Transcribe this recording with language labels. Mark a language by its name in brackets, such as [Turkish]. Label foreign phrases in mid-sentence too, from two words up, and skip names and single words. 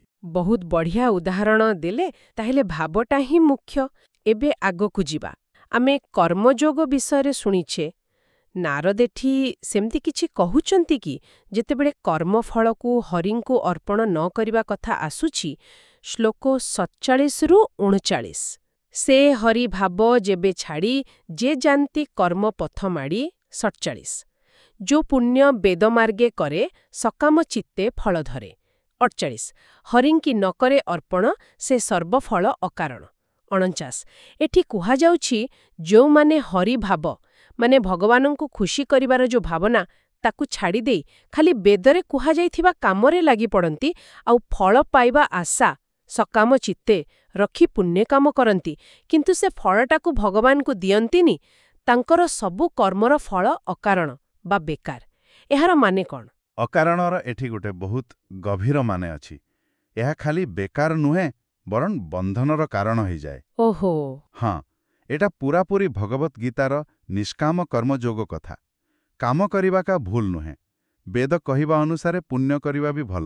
[Odia] ବହୁତ ବଢ଼ିଆ ଉଦାହରଣ ଦେଲେ ତାହେଲେ ଭାବଟା ହିଁ ମୁଖ୍ୟ ଏବେ ଆଗକୁ ଯିବା ଆମେ କର୍ମଯୋଗ ବିଷୟରେ ଶୁଣିଛେ ନାରଦ ଏଠି ସେମିତି କିଛି କହୁଛନ୍ତି କି ଯେତେବେଳେ କର୍ମଫଳକୁ ହରିଙ୍କୁ ଅର୍ପଣ ନ କରିବା କଥା ଆସୁଛି ଶ୍ଲୋକ 47-49 ସେ ହରି ଭାବ ଯେବେ ଛାଡ଼ି ଯେ ଜାନ୍ତି କର୍ମ ପଥ ମାଡ଼ି 47 ଯୋ ପୁଣ୍ୟ ବେଦମାର୍ଗେ କରେ ସକାମ ଚିତ୍ତେ ଫଳ ଧରେ 48 ହରିଙ୍କି ନ କରେ ଅର୍ପଣ ସେ ସର୍ବଫଳ ଅକାରଣ 49 ଏଠି କୁହା ଯାଉଛି ଯୋ ମାନେ ହରି ଭାବ ମାନେ ଭଗବାନଙ୍କୁ ଖୁସି କରିବାର ଯୋ ଭାବନା ତାକୁ ଛାଡ଼ି ଦେଇ ଖାଲି ବେଦରେ କୁହା ଯାଇଥିବା କାମରେ ଲାଗି ପଡ଼ନ୍ତି ଆଉ ଫଳ ପାଇବା ଆଶା ସକାମ ଚିତ୍ତେ ରଖି ପୁଣ୍ୟ କାମ କରନ୍ତି କିନ୍ତୁ ସେ ଫଳଟାକୁ ଭଗବାନଙ୍କୁ ଦିଅନ୍ତିନି ତାଙ୍କର ସବୁ କର୍ମର ଫଳ ଅକାରଣ ବା ବେକାର ଏହାର ମାନେ କଣ ଅକାରଣର ଏଠି ଗୋଟେ ବହୁତ ଗଭୀର ମାନେ ଅଛି। ଏହା ଖାଲି ବେକାର ନୁହେଁ ବରଂ ବନ୍ଧନର କାରଣ ହେଇଯାଏ। ଓହୋ ହଁ, ଏଟା ପୂରାପୂରି ଭଗବତ୍ ଗୀତାର ନିଷ୍କାମ କର୍ମଯୋଗ କଥା। କାମ କରିବା କା ଭୁଲ ନୁହେଁ। ବେଦ କହିବା ଅନୁସାରେ ପୁଣ୍ୟ କରିବା ବି ଭଲ।